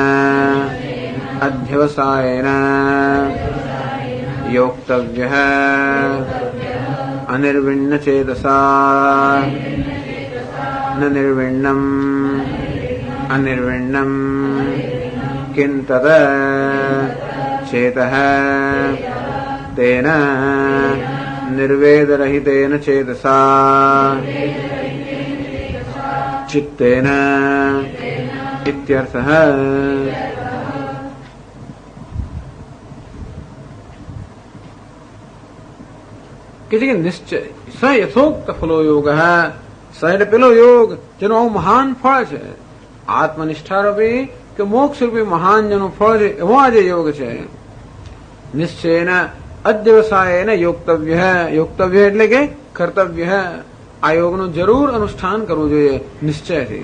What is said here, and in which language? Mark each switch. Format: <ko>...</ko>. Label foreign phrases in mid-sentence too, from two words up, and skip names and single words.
<sa>અધ્યવસાયેન યોક્તવ્યઃ અનિર્વિણ્ણ ચેતસા ન નિર્વિણ્ણમ અનિર્વિણ્ણમ કિં તદ ચેતઃ તેન નિર્વેદરહિતેન ચેતસા ચિત્તેન इत्यर्थः। कि निश्चय स यथोक्त फलो योग स</sa> <gu>એટલે પેલો યોગ જેનો મહાન ફળ છે, આત્મનિષ્ઠા રૂપી કે મોક્ષ રૂપી મહાન જેનું ફળ છે એવો આ જે યોગ છે.</gu> <sa>નિશ્ચયેન અધ્યવસાયેન યોક્તવ્ય,</sa> <gu>યોક્તવ્ય એટલે કે કર્તવ્ય, આ યોગનું જરૂર અનુષ્ઠાન કરવું જોઈએ નિશ્ચયથી.</gu>